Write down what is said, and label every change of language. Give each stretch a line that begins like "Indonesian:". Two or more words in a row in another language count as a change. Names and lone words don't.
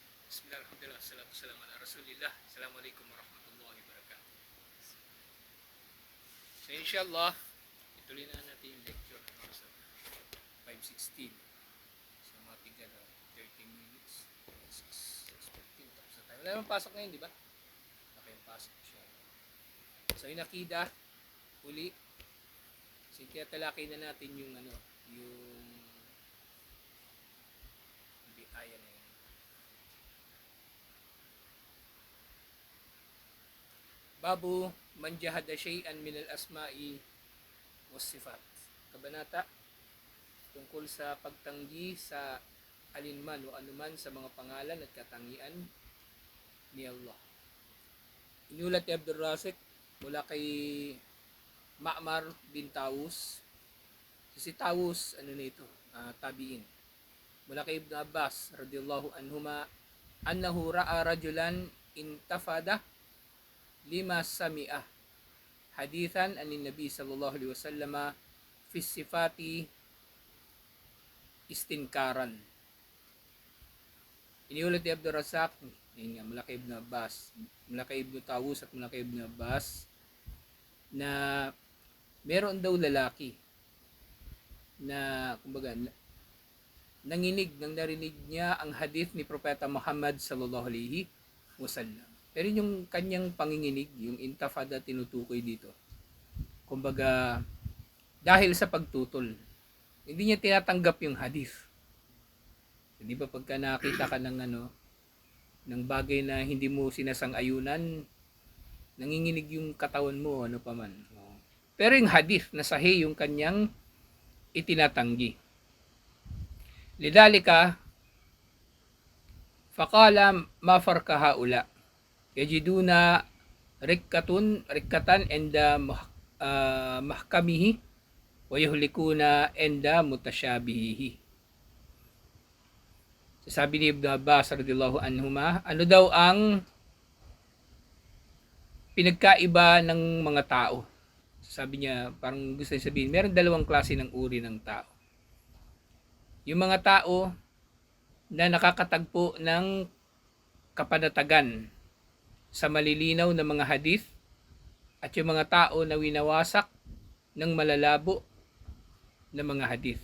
Arabic: بسم الله، الحمد لله، الصلاة والسلام على رسول الله. السلام عليكم ورحمة الله وبركاته.
Filipino: So inshallah, ituloy na natin yung lecture sa 5:16. So mga tigil 13 minutes. 6:15 tapos na tayo. Wala naman pasok ngayon, di ba? Wala kayong pasok siya. So yung akida, uli. So tinatalakay na natin yung yung aya na yun.
Arabic: باب من جحد شيئا من الأسماء والصفات.
Filipino: Kabanata tungkol sa pagtanggi sa alinman o anuman sa mga pangalan at katangian ni Allah. Inulat ni Abdul Razik mula kay Ma'mar bin Tawus. Si Tawus, tabiin. Mula kay
Arabic: ابن عباس رضي الله عنهما أنه رأى رجلا انتفض لما سمع حديثا عن النبي صلى الله عليه وسلم في الصفات استنكارا.
Filipino: Iniulat ni Abdul Razak, mula kay Ibn Abbas, mula kay Ibn Tawus at mula kay Ibn Abbas na meron daw lalaki na kumbaga narinig niya ang hadith ni Propeta Muhammad
Arabic: صلى الله عليه وسلم.
Filipino: Pero yung kanyang panginginig, yung intafada tinutukoy dito. Kumbaga, dahil sa pagtutol, hindi niya tinatanggap yung hadith. Di ba pagka nakita ka ng bagay na hindi mo sinasang-ayunan, nanginginig yung katawan mo, ano pa man. Pero yung hadith, nasahi yung kanyang itinatanggi.
Arabic: لذلك فقال ما فرق هؤلاء يجدون رقة عند محكمه ويهلكون عند متشابهه.
Filipino: Sabi ni Ibn Abbas
Arabic: رضي الله عنهما,
Filipino: ano daw ang pinagkaiba ng mga tao? Sabi niya, parang gusto niya sabihin, meron dalawang klase ng uri ng tao. Yung mga tao na nakakatagpo ng kapanatagan sa malilinaw na mga hadith at yung mga tao na winawasak ng malalabo na mga hadith.